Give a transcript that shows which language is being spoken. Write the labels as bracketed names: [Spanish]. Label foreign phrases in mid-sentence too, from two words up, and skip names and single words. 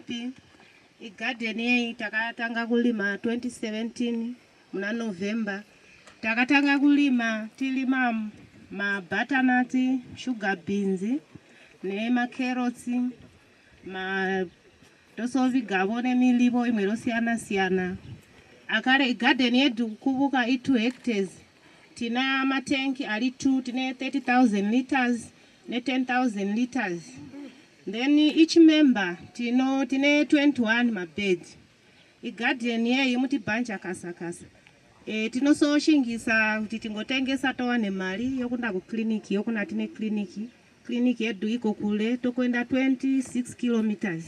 [Shona] I garden ye takatanga kulima 2017 muna November takatanga kulima tilima ma butternut, [English] sugar beans [Shona] ne carrots tosovigavo nemilivo imwe rosiyana-siyana. Akare garden yedu kuvuka i2 hectares tina matanki ari 2 tine 30,000 liters ne 10,000 liters. [English] Then each member [Shona] tine 21 mabeds. Garden yeyi muti banja kasa. Tinososhingisa kuti tingotengesa towane mari yokunda ku clinic yokuna tine clinic yedu iko kule tokwenda 26 kilometers.